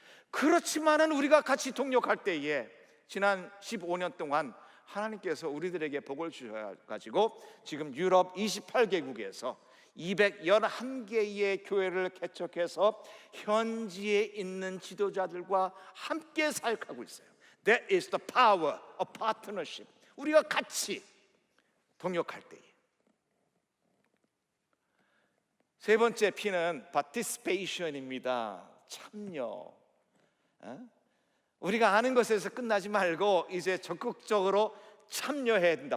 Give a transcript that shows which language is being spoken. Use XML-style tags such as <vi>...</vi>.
<ko>그렇지만은 우리가 같이 동역할 때에 지난 15년 동안 하나님께서 우리들에게 복을 주셔가지고 지금 유럽 28개국에서 211개의 교회를 개척해서 현지에 있는 지도자들과 함께 사역하고 있어요.</ko> <en>That is the power of partnership.</en> <ko>우리가 같이 동역할 때에. 세 번째 P는 participation입니다. 참여. 우리가 아는 것에서 끝나지 말고 이제 적극적으로 참여해야 된다.</ko>